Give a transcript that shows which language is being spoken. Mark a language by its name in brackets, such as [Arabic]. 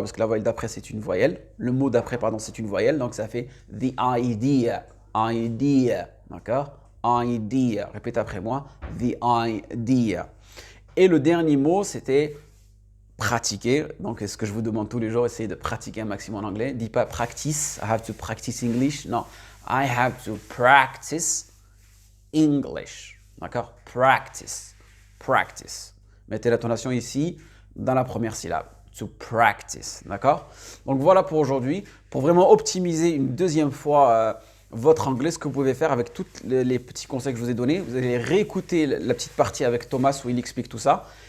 [French] Parce que la voyelle d'après, c'est une voyelle. Le mot d'après, pardon, c'est une voyelle, donc ça fait [English] the idea, idea, [French] d'accord? Idea, répétez après moi, [English] the idea. [French] Et le dernier mot, c'était pratiquer. Donc, ce que je vous demande tous les jours, essayez de pratiquer un maximum en anglais. Dis pas [English] practice, I have to practice English. Non, I have to practice English. D'accord? Practice, practice. [French] Mettez l'intonation ici, dans la première syllabe. [English] To practice. [French] D'accord? Donc, voilà pour aujourd'hui. Pour vraiment optimiser une deuxième fois votre anglais, ce que vous pouvez faire avec tous les petits conseils que je vous ai donnés, vous allez réécouter la petite partie avec Thomas où il explique tout ça.